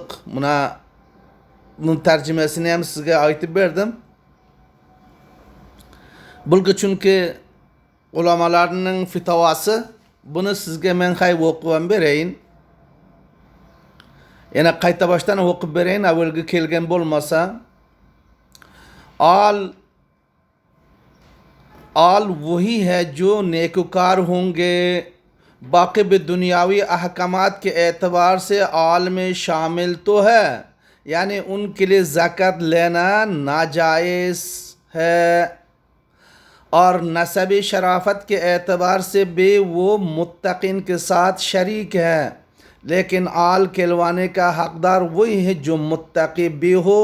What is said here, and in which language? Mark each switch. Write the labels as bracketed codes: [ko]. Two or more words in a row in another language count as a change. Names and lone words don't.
[uz] Bunun tarjimasini ham sizga aytib berdim. Bulgi chunki ulamolarning fitavasi, buni sizga men o'qib berayin. Yana qayta boshdan o'qib berayin, avvalgi kelgan bo'lmasa. [ur] آل وہی ہے جو نیکوکار ہوں گے، باقی بھی دنیاوی احکامات کے اعتبار سے آل میں شامل تو ہے، یعنی ان کے لیے زکات لینا ناجائز ہے، اور نسبی شرافت کے اعتبار سے بھی وہ متقین کے ساتھ شریک ہے، لیکن آل کہلوانے کا حقدار وہی ہے جو متقی بھی ہو.